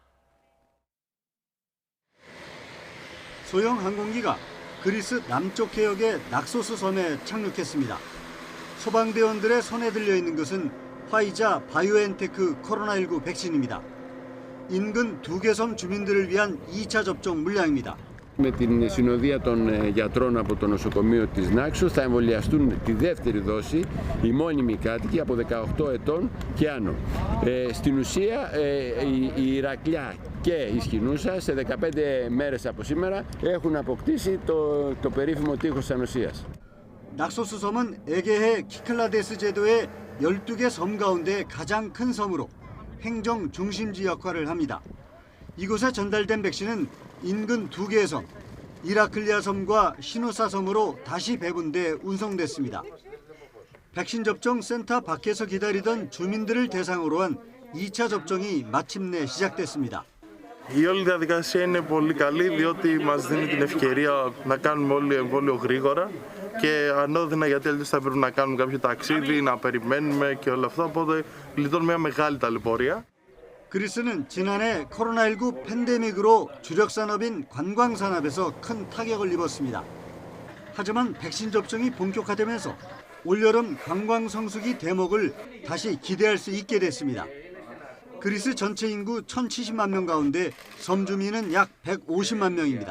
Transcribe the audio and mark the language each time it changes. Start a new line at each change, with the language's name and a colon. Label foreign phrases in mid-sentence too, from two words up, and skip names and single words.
Korean: 소형 항공기가 그리스 남쪽 해역의 낙소스 섬에 착륙했습니다. 소방대원들의 손에 들려 있는 것은 화이자 바이오엔테크 코로나19 백신입니다. 인근 2개 섬 주민들을 위한 2차 접종 물량입니다.
Greek: Με την συνοδεία των γιατρών από το νοσοκομείο της Νάξος θα εμβολιαστούν τη δεύτερη δόση οι μόνιμοι κάτοικοι από 18 ετών και άνω. Στην ουσία η Ηρακλιά και η Σκηνούσα σε 15 μέρες από σήμερα έχουν αποκτήσει το περίφημο τείχος ανοσίας.
Korean: 낙소스 섬은 에게해 키클라데스 제도의 12개 섬 가운데 가장 큰 섬으로 행정 중심지 역할을 합니다. 이곳에 전달된 백신은 인근 2개의 섬, 이라클리아 섬과 시누사 섬으로 다시 배분돼 운송됐습니다. 백신 접종 센터 밖에서 기다리던 주민들을 대상으로 한 2차 접종이 마침내 시작됐습니다.
Greek: Η όλη διαδικασία είναι πολύ καλή διότι μας δίνει την ευκαιρία να κάνουμε όλοι εμβόλιο γρήγορα και ανώδυνα γιατί αλλιώς θα πρέπει να κάνουμε κάποιο ταξίδι, να περιμένουμε και όλα αυτά, οπότε λιτώνουμε μια μεγάλη ταλαιπωρία.
Korean: 그리스는 지난해 코로나19 팬데믹으로 주력 산업인 관광 산업에서 큰 타격을 입었습니다. 하지만 백신 접종이 본격화되면서 올여름 관광 성수기 대목을 다시 기대할 수 있게 됐습니다. 그리스 전체 인구 1,070만 명 가운데 섬 주민은 약 150만 명입니다.